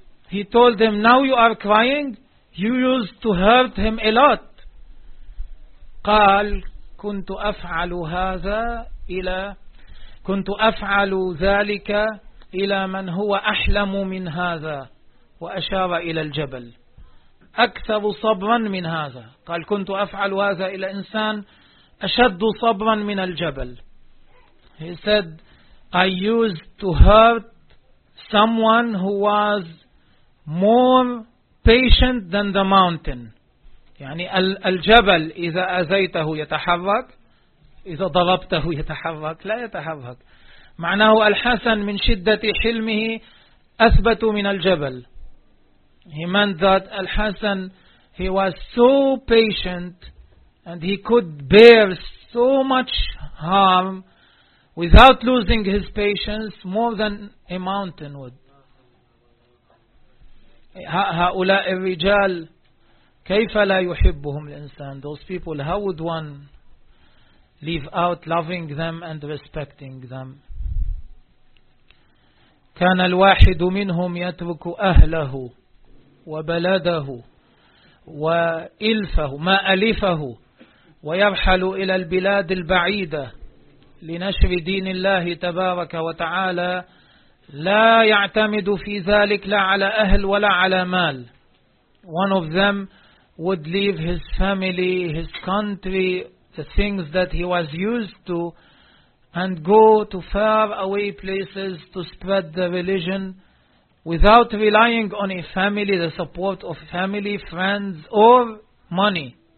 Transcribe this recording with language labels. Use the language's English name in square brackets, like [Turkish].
[English] He told him, now you are crying? You used to hurt him a lot. [Arabic] قال كنت أفعل هذا إلى كنت أفعل ذلك إلى من هو أحلم من هذا وأشار إلى الجبل أكثر صبرا من هذا. قال كنت أفعل هذا إلى إنسان أشد صبرا من الجبل. [English] He said, I used to hurt someone who was more patient than the mountain. [Arabic] يعني الجبل إذا أذيته يتحرك, إذا ضربته يتحرك, لا يتحرك. معناه الحسن من شدة حلمه أثبت من الجبل. [English] He meant that الحسن, he was so patient and he could bear so much harm without losing his patience more than a mountain would. [Arabic] هؤلاء الرجال كيف لا يحبهم الإنسان. [English] Those people, how would one leave out loving them and respecting them. [Arabic] كان الواحد منهم يترك أهله وبلده وإلفه ما أليفه ويرحل إلى البلاد البعيدة لنشر دين الله تبارك وتعالى لا يعتمد في ذلك لا على أهل ولا على مال. [English] One of them would leave his family, his country, the things that he was used to, and go to far away places to spread the religion without relying on a family, the support of family, friends, or money.